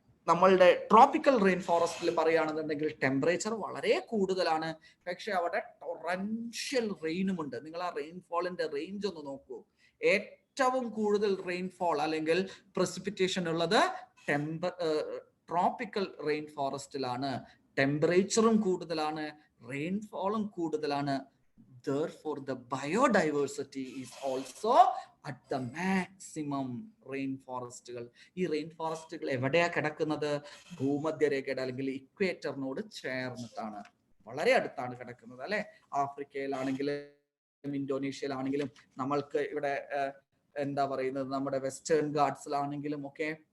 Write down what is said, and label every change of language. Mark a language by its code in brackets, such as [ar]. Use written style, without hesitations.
[ml] നമ്മളുടെ tropical rain ഫോറസ്റ്റിൽ പറയുകയാണെന്നുണ്ടെങ്കിൽ temperature വളരെ കൂടുതലാണ്, പക്ഷെ അവിടെ ടൊറൻഷ്യൽ റെയിനും ഉണ്ട്. നിങ്ങൾ ആ റെയിൻഫോളിന്റെ റേഞ്ച് ഒന്ന് നോക്കൂ. ഏറ്റവും കൂടുതൽ റെയിൻഫോൾ അല്ലെങ്കിൽ പ്രസിപ്പിറ്റേഷൻ ഉള്ളത് ട്രോപ്പിക്കൽ റെയിൻ ഫോറസ്റ്റിലാണ്. ടെമ്പറേച്ചറും കൂടുതലാണ്, റെയിൻഫോളും കൂടുതലാണ്. [en] Therefore, the biodiversity is also at the maximum. [ml] Rain ഫോറസ്റ്റുകൾ, ഈ റെയിൻ ഫോറസ്റ്റുകൾ എവിടെയാ കിടക്കുന്നത്? ഭൂമധ്യരേഖയുടെ അല്ലെങ്കിൽ ഇക്വേറ്ററിനോട് ചേർന്നിട്ടാണ്, വളരെ അടുത്താണ് കിടക്കുന്നത് അല്ലെ. ആഫ്രിക്കയിലാണെങ്കിലും ഇന്തോനേഷ്യയിലാണെങ്കിലും നമ്മൾക്ക് ഇവിടെ എന്താ പറയുന്നത്, നമ്മുടെ വെസ്റ്റേൺ ഗാർഡ്സിലാണെങ്കിലും ഒക്കെ.